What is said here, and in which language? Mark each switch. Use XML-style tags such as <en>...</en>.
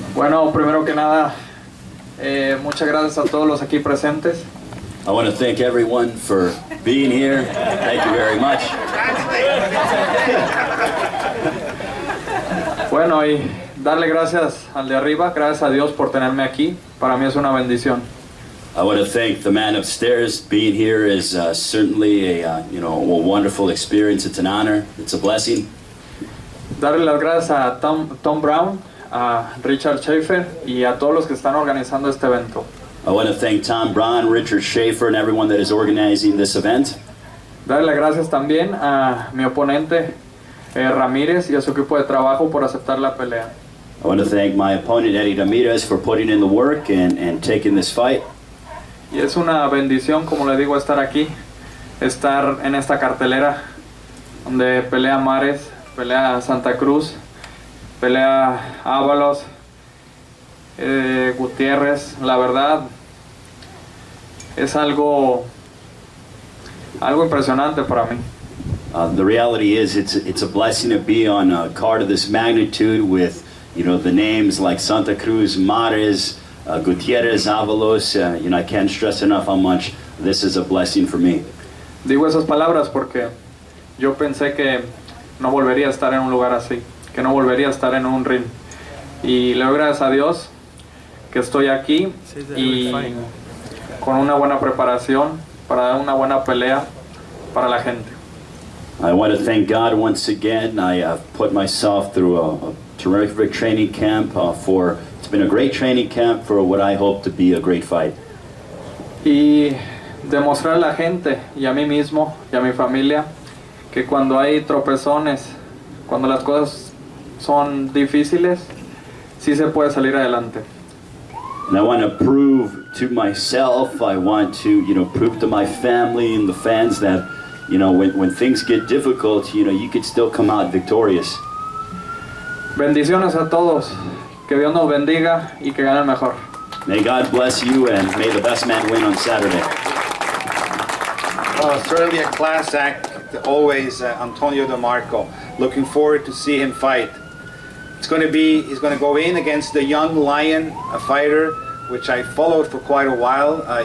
<es>Bueno, primero que nada, muchas gracias a todos los aquí presentes.</es> <en>I want to thank everyone for being here. Thank you very much.</en> <es>Bueno, y darle gracias al de arriba, gracias a Dios por tenerme aquí. Para mí es una bendición.</es> <en>I want to thank the man upstairs. Being here is certainly a wonderful experience. It's an honor. It's a blessing.</en> <es>Darle las gracias a Tom Brown, a Richard Schaefer y a todos los que están organizando este evento.</es> <en>I want to thank Tom Braun, Richard Schaefer, and everyone that is organizing this event.</en> <es>Darle las gracias también a mi oponente Ramírez y a su equipo de trabajo por aceptar la pelea.</es> <en>I want to thank my opponent Eddie Ramirez for putting in the work and taking this fight.</en> <es>Y es una bendición, como le digo, estar aquí, estar en esta cartelera donde pelea Mares, pelea Santa Cruz, pelea Ábalos, Gutiérrez. La verdad es algo impresionante para mí.</es> <en>The reality is it's a blessing to be on a card of this magnitude with the names like Santa Cruz, Mares, Gutierrez, Avalos. I can't stress enough how much this is a blessing for me.</en> <es>Digo esas palabras porque yo pensé que no volvería a estar en un lugar así, que no volvería a estar en un ring. Y le doy gracias a Dios que estoy aquí y con una buena preparación para dar una buena pelea para la gente.</es> <en>I want to thank God once again. I have put myself through a terrific training camp it's been a great training camp for what I hope to be a great fight.</en> <es>Y demostrar a la gente y a mí mismo y a mi familia que cuando hay tropezones, cuando las cosas son difíciles, sí se puede salir adelante.</es> <en>And I want to prove to myself, I want to, prove to my family and the fans that, when things get difficult, you could still come out victorious.</en> <es>Bendiciones a todos. Que Dios nos bendiga y que gane el mejor.</es> <en>May God bless you and may the best man win on Saturday. Certainly a class act, always Antonio DeMarco. Looking forward to see him fight. He's going to go in against the young lion, a fighter which I followed for quite a while.</en>